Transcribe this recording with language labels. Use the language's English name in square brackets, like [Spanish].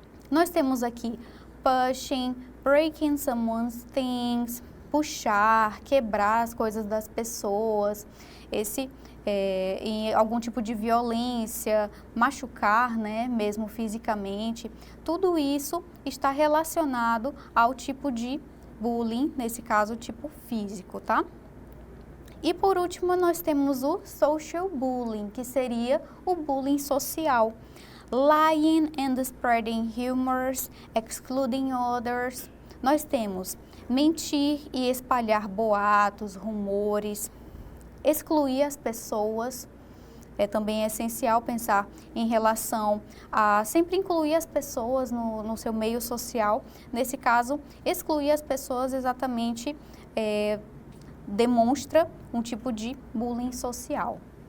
[Portuguese] Nós temos aqui [English] pushing, breaking someone's things, [Portuguese] puxar, quebrar as coisas das pessoas, em algum tipo de violência, machucar, né, mesmo fisicamente, tudo isso está relacionado ao tipo de bullying, nesse caso, tipo físico, tá? E por último, nós temos o social bullying, que seria o bullying social. [English] Lying and spreading rumors, excluding others. [Portuguese] Nós temos mentir e espalhar boatos, rumores, excluir as pessoas. Também é essencial pensar em relação a sempre incluir as pessoas no seu meio social. Nesse caso, excluir as pessoas exatamente demonstra um tipo de bullying social.